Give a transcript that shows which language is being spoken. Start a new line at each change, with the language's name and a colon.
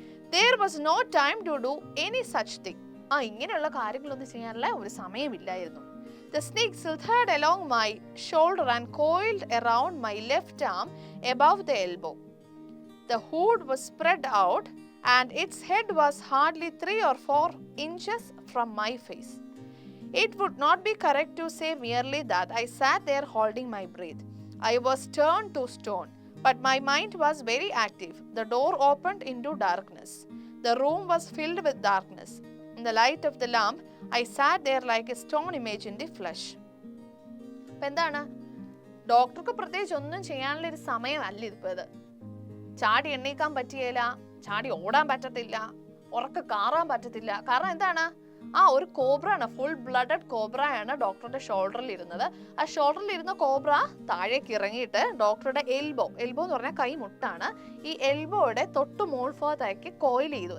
English: There was no time to do any such thing.
Malayalam: ഇങ്ങനെയുള്ള കാര്യങ്ങളൊന്നും ചെയ്യാനുള്ള ഒരു സമയമില്ലായിരുന്നു.
English: The snake slithered along my shoulder and coiled around my left arm above the elbow. The hood was spread out and its head was hardly 3 or 4 inches from my face. It would not be correct to say merely that I sat there holding my breath. I was turned to stone, but my mind was very active. The door opened into darkness. The room was filled with darkness. In the light of the lamp, I sat there like a stone image in the flesh.
Malayalam: എന്താണ്? ഡോക്ടർക്ക് പ്രത്യേകിച്ച് ഒന്നും ചെയ്യാനുള്ള ഒരു സമയമല്ല ഇതിപ്പോ ഇത്. ചാടി എണ്ണീക്കാൻ പറ്റിയില്ല, ചാടി ഓടാൻ പറ്റത്തില്ല, ഉറക്കെ കാറാൻ പറ്റത്തില്ല. കാരണം എന്താണ്? ഒരു കോബ്രയാണ്, ഫുൾ ബ്ലഡഡ് കോബ്രയാണ് ഡോക്ടറുടെ ഷോൾഡറിൽ ഇരുന്നത്. ആ ഷോൾഡറിൽ ഇരുന്ന കോബ്ര താഴേക്ക് ഇറങ്ങിയിട്ട് ഡോക്ടറുടെ എൽബോ എന്ന് പറഞ്ഞാൽ കൈമുട്ടാണ്, ഈ എൽബോയുടെ തൊട്ട് മോൾഭാഗത്തേക്ക് കോയിൽ ചെയ്തു.